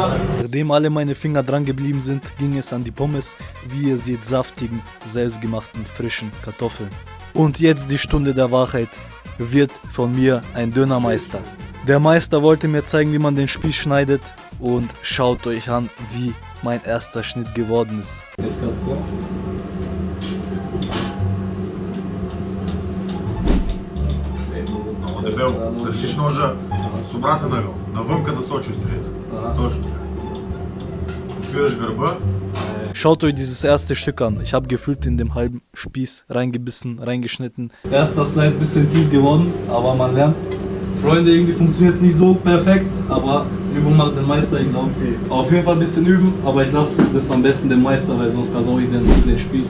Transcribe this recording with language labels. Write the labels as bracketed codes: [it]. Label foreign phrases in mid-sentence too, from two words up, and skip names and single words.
[de] Nachdem alle meine Finger dran geblieben sind, ging es an die Pommes, wie ihr seht, saftigen, selbstgemachten, frischen Kartoffeln. Und jetzt die Stunde der Wahrheit. Wird von mir ein Dönermeister. Der Meister wollte mir zeigen, wie man den Spieß schneidet. Und schaut euch an, wie mein erster Schnitt geworden ist. [bg] Дебел, държиш ножа с обратен ъгъл, навънка да сочи острието. Точно. Отвираш гърба. [de] Schaut euch dieses erste Stück an. Ich habe gefühlt in dem halben Spieß reingebissen, reingeschnitten. Erster Slice ein bisschen tief geworden, aber man lernt. Freunde, irgendwie funktioniert es nicht so perfekt, aber Übung macht den Meister irgendwann. Auf jeden Fall ein bisschen üben, aber ich lasse das am besten dem Meister, weil sonst versaue ich den Spieß.